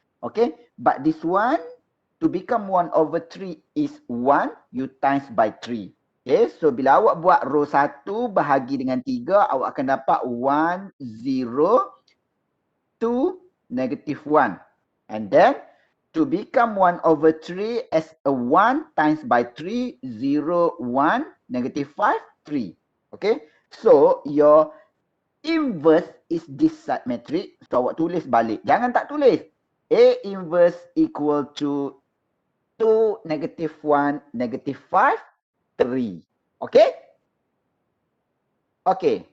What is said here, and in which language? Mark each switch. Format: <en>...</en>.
<en>Okay, but this one, to become 1 over 3 is 1, you times by 3.</en> <ms>Okay, so bila awak buat row 1 bahagi dengan 3, awak akan dapat 1, 0, 2, negative 1.</ms> <en>And then, to become 1 over 3 as a 1 times by 3, 0, 1, negative 5, 3. Okay. So, your inverse is this side matrix. So,</en> <ms>awak tulis balik. Jangan tak tulis.</ms> <en>A inverse equal to 2, negative 1, negative 5, 3. Okay. Okay.</en>